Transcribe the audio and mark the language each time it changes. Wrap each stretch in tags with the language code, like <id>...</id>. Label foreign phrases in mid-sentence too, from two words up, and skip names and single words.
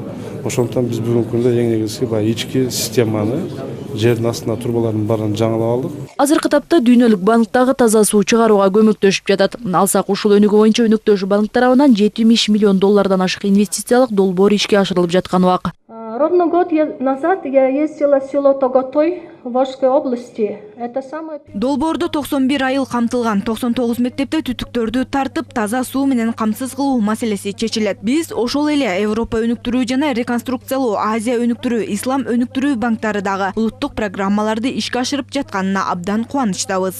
<ky>Ошондуктан биз бүгүнкү күндө эң негизги баягы ички системаны жердин астына турбалардын баарын жаңылап алдык. Азыркы тапта дүйнөлүк банктагы таза суу чыгарууга көмөктөшүп жатат. Алсак ушул өнүгүү боюнча өнөктөшүү банк тарабынан 70 миллион доллардан ашык инвестициялык долбоор ишке ашырылып жаткан убак.</ky> <ru>Ровно год назад я ездила в село Тоготой Волжской области. Это самое...</ru> <ky>Долбоордо 91 айыл камтылган, 99 мектепте түтүктөрдү тартып, таза суу менен камсыз кылуу маселеси чечилет. Биз ошол эле Европа өнүктүрүү жана реконструкциялоо, Азия өнүктүрүү, Ислам өнүктүрүү банктары дагы улуттук программаларды ишке ашырып жатканына абдан кубанычтабыз.</ky>